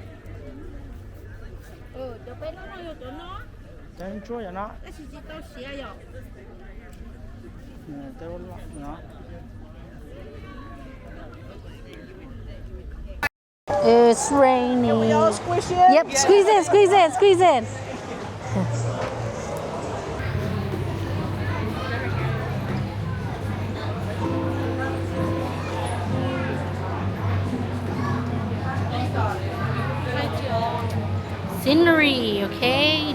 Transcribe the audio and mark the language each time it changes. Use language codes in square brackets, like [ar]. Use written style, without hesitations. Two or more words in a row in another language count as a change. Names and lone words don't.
[vi] Cho bé nó vô chỗ nó. [th] จะช่วยอย่างเนาะ [vi] Cái gì tao xỉa rồi. [th] แต่ว่าเนาะ [en] It's raining. Squish it. Yep, squeeze in, squeeze in, squeeze in. Scenery, okay?